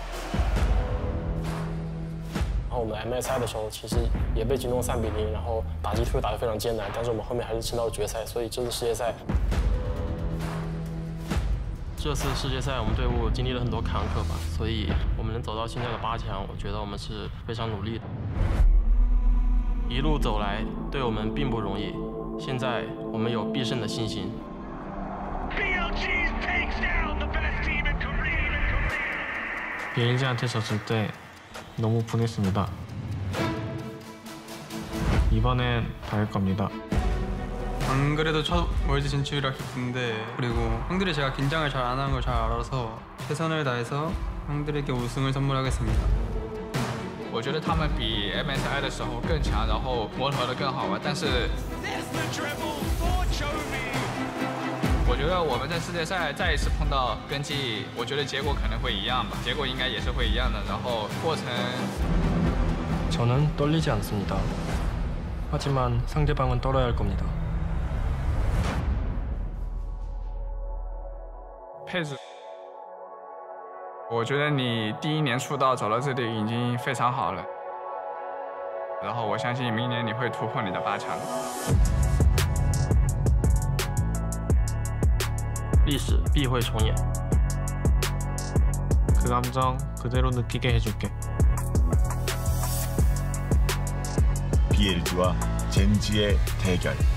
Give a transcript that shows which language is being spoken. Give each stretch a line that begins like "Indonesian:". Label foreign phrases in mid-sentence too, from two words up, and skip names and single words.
Chinese: 然后我们 MSI 的时候，其实也被击中3-0，然后打击突打得非常艰难，但是我们后面还是撑到了决赛，所以这次世界赛，我们队伍经历了很多坎坷吧，所以我们能走到现在的8强，我觉得我们是非常努力的。一路走来，对我们并不容易。现在我们有必胜的信心。
Korean: BLG한테 졌을 때 너무 분했습니다. 이번엔 더 할 겁니다. 안 그래도 첫 월드 진출이라 기쁜데 그리고 형들이 제가 긴장을 잘 안 하는 걸 잘 알아서 최선을 다해서 형들에게 우승을 선물하겠습니다.
Chinese: 我觉得他们比 MSI 的时候更强，然后磨合的更好玩。但是，我觉得我们在世界赛再一次碰到跟季，我觉得结果可能会一样吧，结果应该也是会一样的。然后过程，
Korean: 저는 떨리지 않습니다. 하지만 상대방은 떨어야 할 겁니다.
Chinese: 配置。我觉得你第1年出道走到这里已经非常好了，然后我相信明年你会突破你的8强。历史必会重演。
Korean: 그 감정 그대로 느끼게 해줄게. BLG와 젠지의 대결.